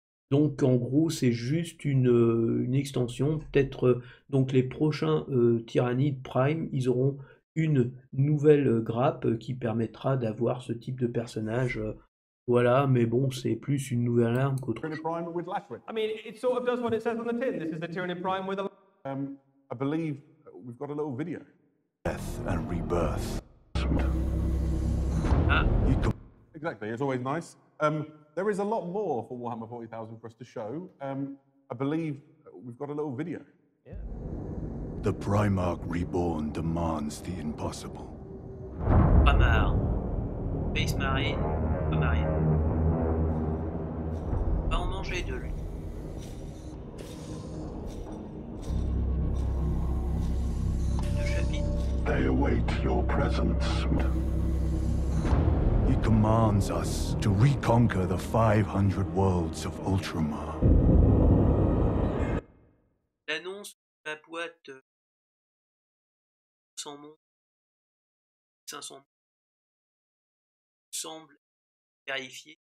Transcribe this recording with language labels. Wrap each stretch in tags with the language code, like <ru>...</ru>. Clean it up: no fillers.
<fr>Donc en gros, c'est juste une extension. Peut-être donc les prochains Tyranide Prime, ils auront une nouvelle grappe qui permettra d'avoir ce type de personnage. Voilà, mais bon, c'est plus une nouvelle arme qu'autre chose.</fr> <en>I mean, it sort of does what it says on the tin. This is the Tyranid Prime with a... I believe we've got a little video. Death and rebirth. Exactly, it's always nice. There is a lot more for Warhammer 40,000 for us to show. I believe we've got a little video. Yeah. The Primarch reborn demands the impossible. Hamar, Space Marine, Marine.</en> <fr>On va en manger de lui. Deux chapitres.</fr> <en>They await your presence. He commands us to reconquer the 500 worlds of Ultramar.</en> <fr>L'annonce de la boîte 100 mondes, 500 mondes, semble vérifier.</fr>